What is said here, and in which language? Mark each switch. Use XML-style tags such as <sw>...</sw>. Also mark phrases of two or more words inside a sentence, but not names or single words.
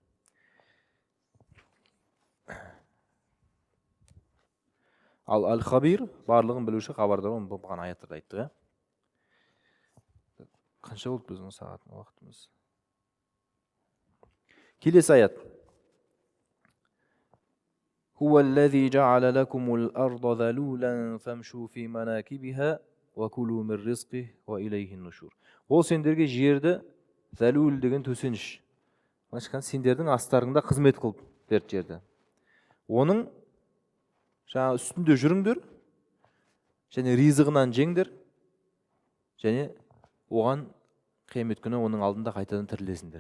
<kk>Ал Ал-Хабир барлығын білуші, хабардар, оны бұған аяттарда айттық. Қанша болды біздің сағаттың уақытымыз? Келесі аят.</kk> <ar>هو الذي جعل لكم الأرض ذلولا فامشوا في مناكبها وكلوا من رزقه وإليه النشور.</ar> <kk>Ол сендерге жерді залул деген төсеніш. Сендердің астарыңда қызмет қылып берді жерді. Оның жаңа үстінде жүріңдер, және ризығынан жеңдер, және оған қиямет күні оның алдында қайтадан тірілесіңдер.</kk>